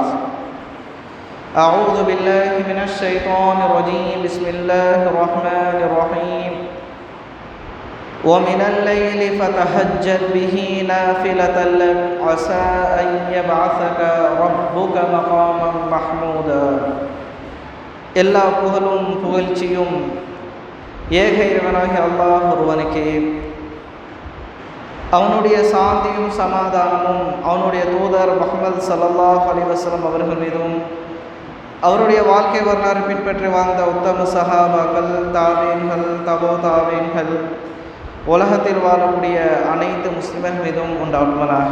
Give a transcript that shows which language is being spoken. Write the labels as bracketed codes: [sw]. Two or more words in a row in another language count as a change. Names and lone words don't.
[ar] أعوذ بالله من الشيطان الرجيم. بسم الله الرحمن الرحيم. ومن الليل فتهجد به نافلة لك عسى أن يبعثك ربك مقاما محمودا. [ta] எல்லா புகழும் புகழ்ச்சியும் ஏக இறைவனாகிய அல்லாஹ் ஒருவனுக்கே. அவனுடைய சாந்தியும் சமாதானமும் அவனுடைய தூதர் முஹம்மது [ar] صلى الله عليه وسلم [ta] அவர்கள் மீதும், அவருடைய வாழ்க்கை வரலாறு பின்பற்றி வாழ்ந்த உத்தம சஹாபாக்கள், தாபீன்கள், தபோ தாபீன்கள், உலகத்தில் வாழக்கூடிய அனைத்து முஸ்லிம்கள் மீதும் உண்டாகுவதாக.